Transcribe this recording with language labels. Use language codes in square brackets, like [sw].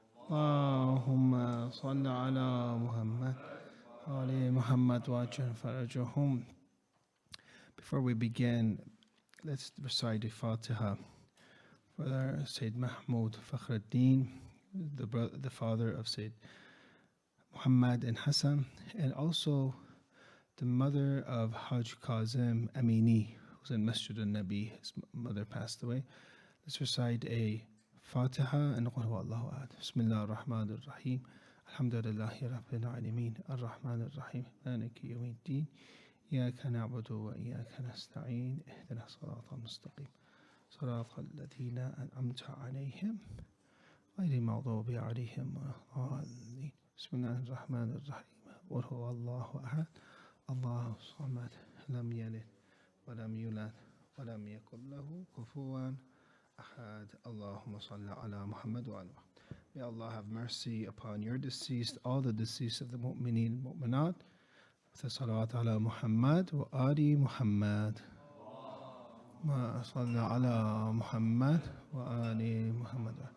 [ar] اللهم صل على محمد وآل محمد وعجل فرجهم. [en] Before we begin, let's recite the Fatiha for our Sayyid Mahmoud Fakhruddin, the father of Sayyid Muhammad and Hassan, and also the mother of Hajj Kazim Amini, who's in Masjid al-Nabi. His mother passed away. Let's recite a Fatiha and Qul Huwallahu Ahad. [ar] Bismillah ar-Rahman ar-Rahim. Alhamdulillahi Rabbil Alameen. Ar-Rahman ar-Rahim. Maliki yawmiddin. إياك نعبد وإياك نستعين اهدنا الصراط المستقيم صراط الذين أنعمت عليهم غير المغضوب عليهم ولا الضالين بسم الله الرحمن الرحيم قل هو الله أحد الله الصمد لم يلد ولم يولد ولم يكن له كفوا أحد اللهم صل على محمد وعلى محمد. [en] May Allah have mercy upon your deceased, all the deceased of the mu'mineen and mu'minat. [ar] صلوات على محمد وآل محمد ما صلى على محمد وآل محمد.